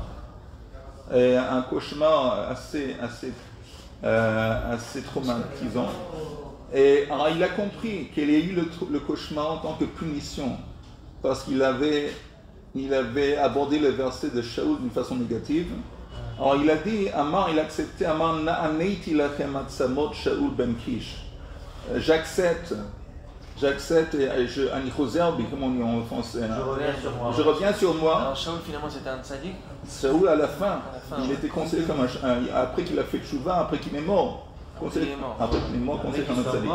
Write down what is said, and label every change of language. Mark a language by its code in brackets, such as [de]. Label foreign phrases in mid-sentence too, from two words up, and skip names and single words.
[fr] Un cauchemar assez traumatisant. Et alors, il a compris qu'il a eu le cauchemar en tant que punition, parce qu'il avait abordé le verset de Shaoul d'une façon négative. Alors il a dit, il a accepté, [he] אמר נענעתי לכם עצמות שאול בן קיש. [fr] J'accepte, et [he] אני חוזר, [fr] comment on dit en français? Je reviens sur moi. Alors Shaoul finalement c'était un tzaddik. Shaoul à la fin, il était considéré comme après qu'il a fait tchouva, après qu'il est mort. Après qu'il est mort, considéré comme un tzaddik.